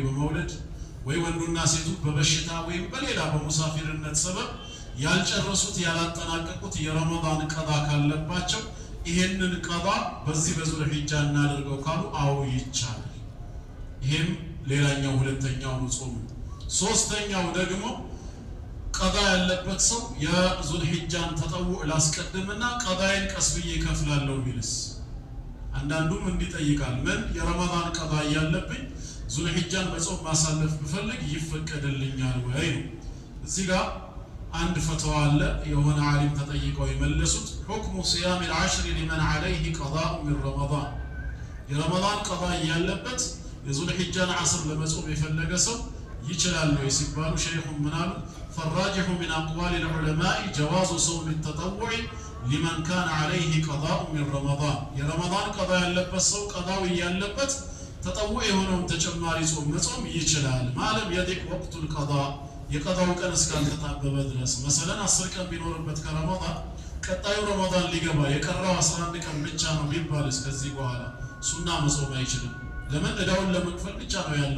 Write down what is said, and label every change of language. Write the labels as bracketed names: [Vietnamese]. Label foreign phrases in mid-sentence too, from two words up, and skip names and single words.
[Amharic] በመውለድ ወይ ወንዱና ሴቱ በበሽታ ወይ በሌላ በሙሳፊርነት ሰበብ ያልጨረሱት ያላጠናቀቁት የረመዳን ቀዳ ካለባቸው ይሄንን ቀዳ በዚህ በዙልሂጃ እናደርገው ካሉ አው ይቻላል። ይሄም ሌላኛው ሁለተኛው ጾም። ሶስተኛው ደግሞ ቀዳ ያለበት ሰው የዙልሂጃን ተጠውዕ ላስቀድምና ቀዳዬን ቀስ ብዬ ከፍላለሁ ቢልስ? አንዳንዱም እንዲጠይቃል ምን የረመዳን ቀዳ ያለብኝ ዙልሂጃን በጾም ማሳለፍ ብፈልግ ይፈቀድልኛል ወይ ነው። እዚህ ጋር አንድ ፈትዋ አለ የሆነ ዓሊም ተጠይቀው የመለሱት [Arabic] حكم صيام العشر لمن عليه قضاء من رمضان [Amharic] የረመዳን ቀዳ ያለበት የዙልሂጃን 10 ለመጾም የፈለገ ሰው ይችላል ነው ሲባሉ ሸይኹ ምናሉ [Arabic] فالراجح من أقوال العلماء جواز صوم التطوع لمن كان عليه قضاء من رمضان [Amharic] የረመዳን ቀዳ ያለበት ሰው ቀዳው ያለበት ተጠውዕ የሆነውን ተጨማሪ ጾም መጾም ይችላል [Arabic] ما لم يضق وقت القضاء [Amharic] የቀዳው ቀን እስካልተጣበበ ድረስ መሰለን 10 ቀን ቢኖርበት ከረመዳን ቀጣዩ ረመዳን ሊገባ የቀረው 11 ቀን ብቻ ነው ቢባል እስከዚህ በኋላ ሱና መጾም አይችልም ለምን እዳውን ለመክፈል ብቻ ነው ያለው